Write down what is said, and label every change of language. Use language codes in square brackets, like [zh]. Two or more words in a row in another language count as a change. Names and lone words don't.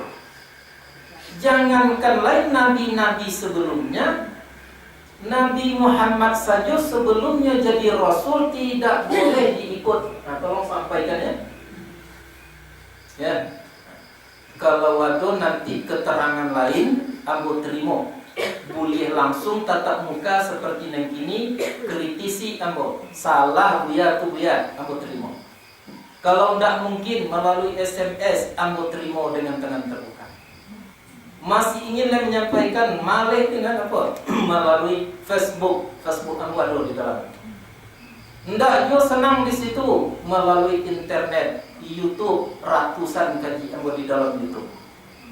[id] Jangankan lain nabi-nabi sebelumnya, Nabi Muhammad saja sebelumnya jadi Rasul tidak boleh diikut. Nah, tolong sampaikan ya. Ya. Kalau ada nanti keterangan lain, ambo terima. Boleh langsung tatap muka seperti yang kini, kritisi ambo. Salah buya tu buya, ambo terima. Kalau tidak mungkin melalui SMS, ambo terima dengan tangan terbuka. Masih ingin menyampaikan malah dengan apa? Melalui Facebook ambo ada di dalam. Ndak yo senang di situ melalui internet, YouTube, ratusan kaji ambo di dalam YouTube.